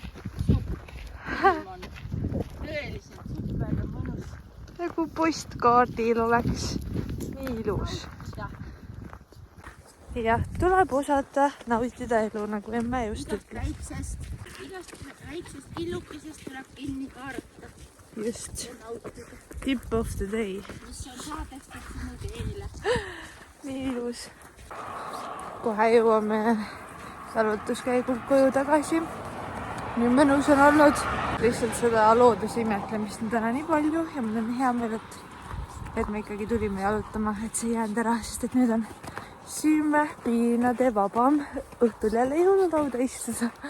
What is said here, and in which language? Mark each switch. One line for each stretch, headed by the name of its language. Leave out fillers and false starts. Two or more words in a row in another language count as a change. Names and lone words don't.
Estonian: Tõeliselt super ja mõnus. Nagu postkaardil oleks nii ilus. Ja tuleb osata nautida elu, nagu emme just ütles. Igast väiksest killukesest tuleb kinni kaarata.
English: Just. Tip of the day.
Estonian: Mis on saadestud sinu teele. Nii ilus. Kohe jõuame jalutuskäigult koju tagasi. Nii mõnus on olnud. Lihtsalt seda looduse imetlemist on täna nii palju ja mul on hea meel, et me ikkagi tulime jalutama, et see ei jäänud ära, sest et nüüd on süüme piinade vabam õhtul jälle jõululauda istuda.